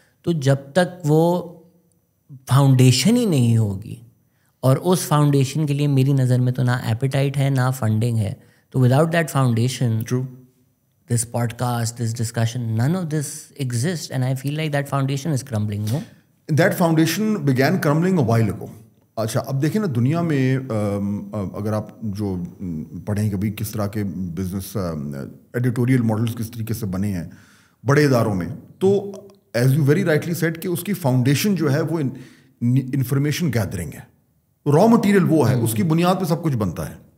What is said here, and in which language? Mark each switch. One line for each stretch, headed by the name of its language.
Urdu: تو جب تک وہ فاؤنڈیشن ہی نہیں ہوگی, اور اس فاؤنڈیشن کے لیے میری نظر میں تو نہ ایپیٹائٹ ہے نہ فنڈنگ ہے, تو
English: Without that foundation this podcast, this discussion, none of this exists, and I feel like that foundation is crumbling, no? That foundation began crumbling a while ago.
Urdu: اچھا اب دیکھیں نا دنیا میں اگر آپ جو پڑھیں کبھی کس طرح کے بزنس ایڈیٹوریل ماڈلس کس طریقے سے بنے ہیں بڑے اداروں میں, تو
English: as you very rightly said
Urdu: کہ اس کی فاؤنڈیشن جو ہے وہ انفارمیشن گیدرنگ ہے, را مٹیریل وہ ہے, اس کی بنیاد پہ سب کچھ بنتا ہے.